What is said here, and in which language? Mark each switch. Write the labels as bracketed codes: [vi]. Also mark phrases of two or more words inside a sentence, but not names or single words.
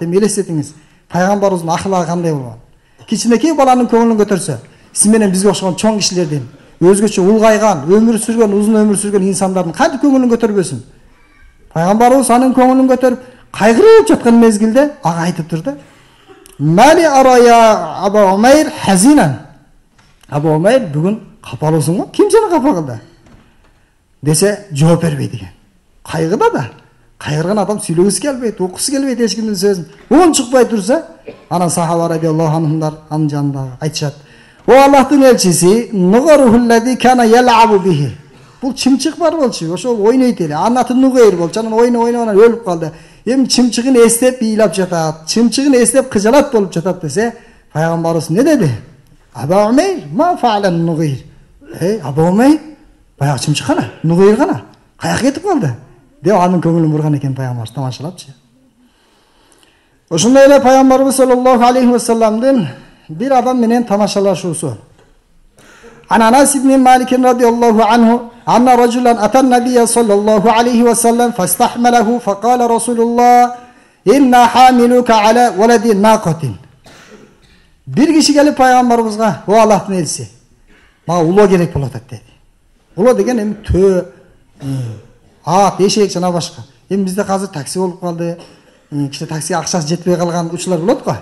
[ky] Эми элестетиңиз. Пайгамбарыбыздын акылы кандай болгон? Кичинекей баланын көңүлүн көтөрсө, сиз менен бизге окшогон чоң кишилердин, өзгөчө улгайган, өмүр сүргөн, узун өмүр сүргөн инсандардын кантип көңүлүн көтөрбөсүн? Пайгамбарыбыз анын көңүлүн көтөрүп, кайгырып жаткан мезгилде ага айтыптыр да. [ar] ما لي أرى أبا عمير حزينا. [ky] Абу Умайр бүгүн капалуусуң го? Ким сени капа кылды? Десе жооп бербейт экен. Кайгыда да. Кайгырган адам сүйлөгүсү келбейт, окусу келбейт эч кимдин сөзүн. Он чыкпай турса, анан сахаба [ar] رضي الله عنهم [ky] анын жанында айтышат. О Аллахтын элчиси, [ar] نغيره الذي كان يلعب به. [ky] Бул чымчык бар болчу, ошол ойнойт эле. Анын аты Нугайр болчу, анан ойнап өлүп калды. Эми чымчыгын эстеп ыйлап жатат, чымчыгын эстеп кыжалат болуп жатат десе, пайгамбарыбыз не деди? [ar] أبا عمير ما فعل النغير. [ky] Абу Умайр, баягы чымчык кана, Нугайр кана, каяка кетип калды? Деп анын көңүлүн бурган экен пайгамбарыбыз тамашалапчы. Ошондой эле пайгамбарыбыз [ar] صلى الله عليه وسلم [ky] бир адам менен тамашалашуусу. [ar] أنس بن مالك رضي الله عنه أن رجلا أتى النبي صلى الله عليه وسلم فاستحمله فقال رسول الله إنا حاملوك على ولد ناقة. [ky] Бир киши келип пайгамбарыбызга, "О Аллахтын элчиси, мага улоо керек болуп атат" деди. Улоо деген эми төө, ат, эшек жана башка. Эми бизде азыр такси болуп калды. Кичи таксиге акчасы жетпей калган учурлар болот го.